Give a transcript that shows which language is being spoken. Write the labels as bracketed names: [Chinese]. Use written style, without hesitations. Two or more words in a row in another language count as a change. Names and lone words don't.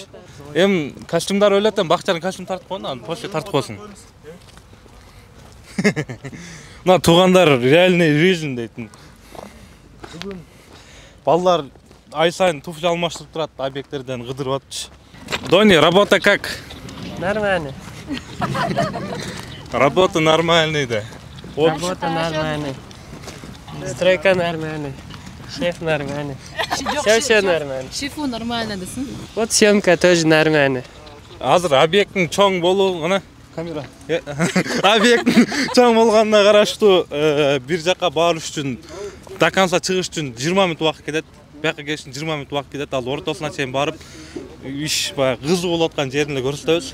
[Kyrgyz] Эми костюмдар өлөт, бакчанын костюм тартып койгон, анан после тартып койсун. Мына туугандар [Russian] реальный жизнь [Kyrgyz] дейтин. Балдар ай сайын туфли алмаштырып турат, объекттерден кыдырып атчы. [Russian] Дони, работа как? Нормально. Работа нормальный да. Работа нормальная. Стройка нормальная. Шеф нормальный. Все нормально. Шефу нормально [Kyrgyz] десин. [Russian] Вот съемка тоже нормально. [Kyrgyz] Азыр объекттин чоң болуу, ана камера. Объекттин чоң болгонуна караштуу бир жакка барыш үчүн [Russian] до конца [Kyrgyz] чыгыш үчүн 20 мүнөт убакыт кетет. Бияка келиш үчүн 20 мүнөт убакыт кетет. Ал ортосуна чейин барып, иш баягы кызуу болуп аткан жерин көрсөтөбүз.